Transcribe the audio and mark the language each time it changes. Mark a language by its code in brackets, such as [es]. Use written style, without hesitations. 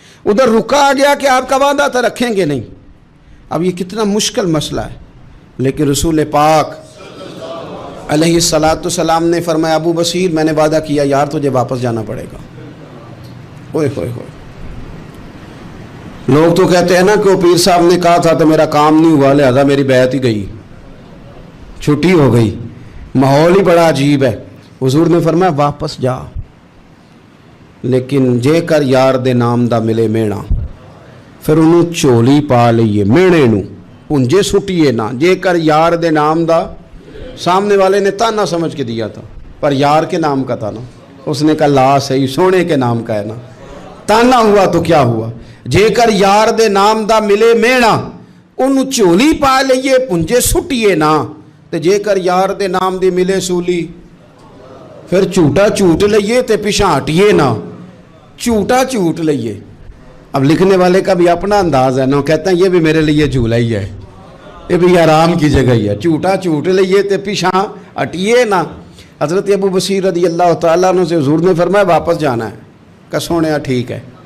[ur] ادھر رکا آ گیا کہ آپ کا وعدہ تھا رکھیں گے نہیں. اب یہ کتنا مشکل مسئلہ ہے, لیکن رسول پاک علیہ السلام نے فرمایا ابو بصیر میں نے وعدہ کیا یار تجھے واپس جانا پڑے گا. اوئے ہوئے ہوئے, لوگ تو کہتے ہیں نا کہ وہ پیر صاحب نے کہا تھا تو میرا کام نہیں ہوا, لہذا میری بیعت ہی گئی, چھٹی ہو گئی. ماحول ہی بڑا عجیب ہے. حضور نے فرمایا واپس جا, لیکن [pa] جے کر یار دے نام دا ملے مینا, پھر انہوں چولی پا لئیے مینے نو پنجے سٹیے نا. جے کر یار دے نام دا, [ur] سامنے والے نے تانا سمجھ کے دیا تھا پر یار کے نام کا تھا نا, اس نے کہا لا صحیح سونے کے نام کا ہے نا, تانا ہوا تو کیا ہوا. [pa] جے کر یار دے نام دا ملے مینا, انہوں چولی پا لئیے پنجے سٹیے نا. تے جے کر یار دے نام دی ملے سولی, پھر جھوٹا جھوٹ لئیے تے پیچھے ہٹیے نا, جھوٹا جھوٹ لئیے. [ur] اب لکھنے والے کا بھی اپنا انداز ہے نا، کہتے ہیں یہ بھی میرے لیے جھولا ہی ہے، یہ بھی آرام کی جگہ ہی ہے، [pa] جھوٹا جھوٹ لئیے تے پیچھا ہٹیے نا۔ [ur] حضرت ابو بصیر رضی اللہ تعالیٰ عنہ سے حضور نے فرمایا واپس جانا ہے، کہ سونے ٹھیک ہے،